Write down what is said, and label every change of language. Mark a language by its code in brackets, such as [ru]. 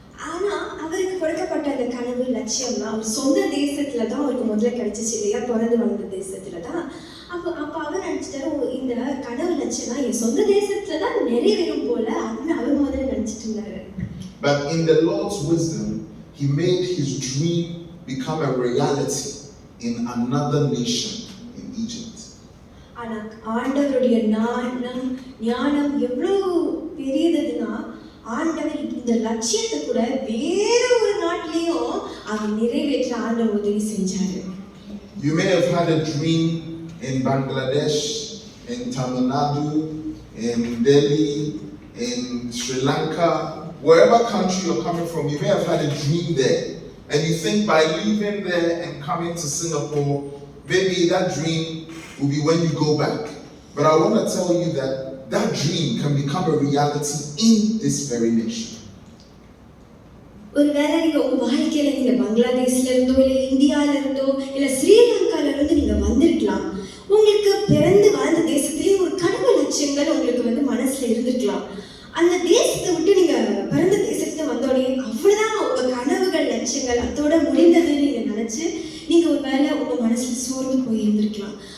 [ta] ஆனா அவருக்கு கொடுக்கப்பட்ட அந்த கனவு லட்சியம்னா அவர் சொந்த தேசத்துல தான் அவருக்கு முதல்ல கிடைச்சிச்சு இல்லையா, பிறந்து வளர்ந்த தேசத்துல தான். அப்ப அவர் நினைச்சிட்டாரு, இந்த கனவு லட்சியம் என் சொந்த தேசத்துல தான் நிறைவேறும் போல அப்படின்னு அவர் முதல்ல நினைச்சிட்டு இருந்தாரு. [en] But in the Lord's wisdom, he made his dream become a reality in another nation in Egypt. [ta] ஆனா ஆண்டவருடைய ஞானம் எவ்வளவு பெரியதுன்னா, ஆண்டவர் இந்த லட்சியத்தை கூட வேற ஒரு நாட்டிலையும் அவர் நிறைவேற்ற ஆண்டவர் உதவி செஞ்சாரு. [en] You may have had a dream in Bangladesh, in Tamil Nadu, in Delhi, in Sri Lanka, wherever country you're coming from, you may have had a dream there. And you think by leaving there and coming to Singapore, maybe that dream will be when you go back. But I want to tell you that that dream can become a reality in this very nation. [ta] ஒருவேளை நீங்க உங்க வாழ்க்கையில நீங்க பங்களாதேஷ்ல இருந்தோ இல்ல இந்தியால இருந்தோ இல்ல ஸ்ரீலங்கால இருந்து நீங்க வந்திருக்கலாம். உங்களுக்கு பிறந்து வாழ்ந்த தேசத்திலேயே ஒரு கனவு லட்சியங்கள் உங்களுக்கு மனசுல இருந்திருக்கலாம். அந்த தேசத்தை விட்டு நீங்க பிறந்த தேசத்துல வந்தோடனே அவ்வளவுதான் உங்க கனவுகள் லட்சியங்கள் அதோட முடிந்ததுன்னு நீங்க நினைச்சு நீங்க ஒரு வேளை உங்க மனசுல சோர்ந்து போய் இருந்திருக்கலாம்.